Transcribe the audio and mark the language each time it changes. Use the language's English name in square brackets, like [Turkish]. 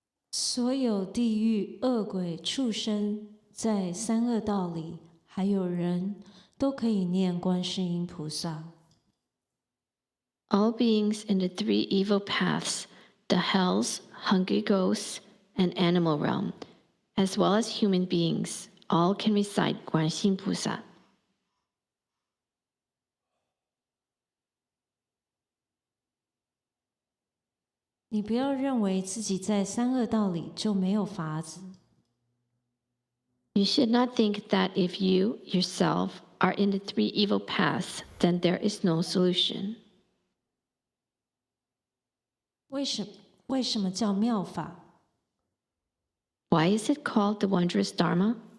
[Chinese] 所有地狱、恶鬼、畜生，在三恶道里，还有人都可以念观世音菩萨。 [English] All beings in the three evil paths, the hells, hungry ghosts, and animal realm, as well as human beings, all can recite GuanShiYin菩萨。 [Chinese] 你不要认为自己在三恶道里就没有法子。 [English] You should not think that if you, yourself, are in the three evil paths, then there is no solution. [Chinese] 为什么叫妙法？ [English] Why is it called the wondrous Dharma?